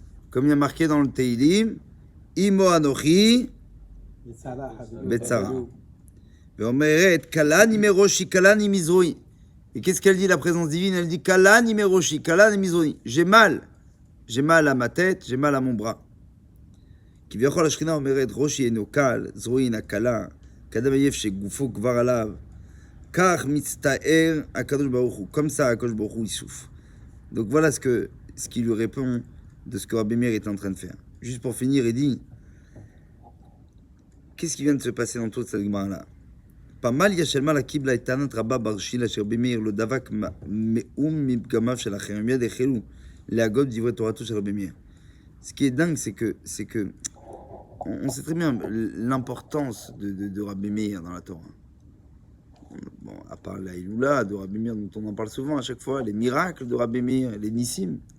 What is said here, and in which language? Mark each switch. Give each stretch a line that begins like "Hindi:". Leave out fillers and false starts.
French: Comme il y a marqué dans le Teilim,
Hebrew: Imo Anochi Betzara. Ve'omeret Kalani Meroshi, Kalani Mizroi.
French: Et qu'est-ce qu'elle dit, la présence divine? Elle dit
Hebrew: Kalani Meroshi, Kalani Mizroi.
French: J'ai mal à ma tête, j'ai mal à mon bras.
Hebrew: כביכול השכינה אומרת, ראשי אינו קל, זרועי אינה קלה, כאדם עייף שגופו כבר עליו, כך מצטער הקדוש ברוך הוא.
French: Comme ça,
Hebrew: הקדוש ברוך הוא,
French: il souffre. Donc voilà ce qu'il lui répond de ce que Rabbi Meir est en train de faire. Juste pour finir, il dit, qu'est-ce qui vient de se passer dans toute cette Gemara-là? Pas mal
Hebrew: ישלמה לקיבלה את טענת רבה בר שילה שרבי מאיר לא דבק מאום מפגמיו של אחרים. מיד החלו להגות דברי תורתו של רבי מאיר.
French: Ce qui est dingue, c'est que on sait très bien l'importance de Rabbi Meir dans la Torah. Bon, à part la Iloula de Rabbi Meir, dont on en parle souvent à chaque fois, les miracles de Rabbi Meir, les Nissim.